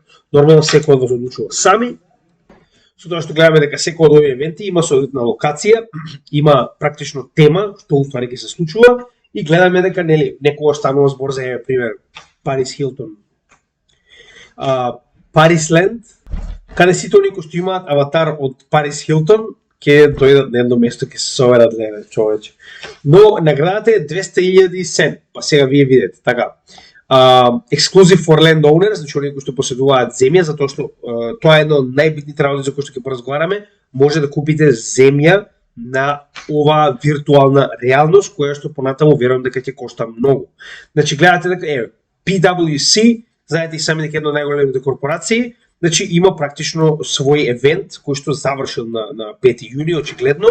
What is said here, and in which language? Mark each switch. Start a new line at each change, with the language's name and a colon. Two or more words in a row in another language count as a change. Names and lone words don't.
Macedonian: Нормално секој од вас одлучува сами, со тоа што гледаме дека секој од овие евенти има соодветна локација, има практично тема што уствари ќе се случува и гледаме дека нели некогаш станува збор за пример Парис Хилтон, Парисленд, каде сите оние кои што имаат аватар од Парис Хилтон ќе дојдат на едно место, ќе се соберат леве, човече. Но наградата е 200.000 сен, па сега вие видите, така.
English: Exclusive for landowners,
Macedonian: значи оние кои што поседуваат земја, затоа што тоа е едно од најбитните работи за кои што ќе поразговараме, може да купите земја на оваа виртуална реалност, која што понатаму верувам дека ќе кошта многу. Значи гледате дека PwC, знаете и сами дека една од најголемите корпорации, значи има практично свој евент кој што завршил на 5 јуни очигледно.